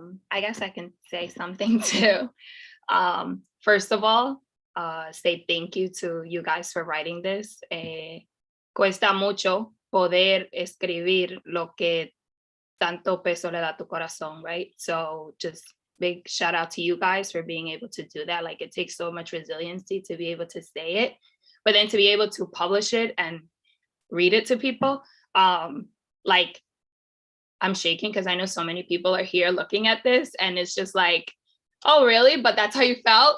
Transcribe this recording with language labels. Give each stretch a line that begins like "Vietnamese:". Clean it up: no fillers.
English: I guess I can say something too. First of all, say thank you to you guys for writing this.
Spanish: Cuesta mucho poder escribir lo que tanto peso le da tu corazón, right?
English: So just big shout out to you guys for being able to do that. Like, it takes so much resiliency to be able to say it, but then to be able to publish it and read it to people. Like, I'm shaking because I know so many people are here looking at this, and it's just like, oh, really? But that's how you felt?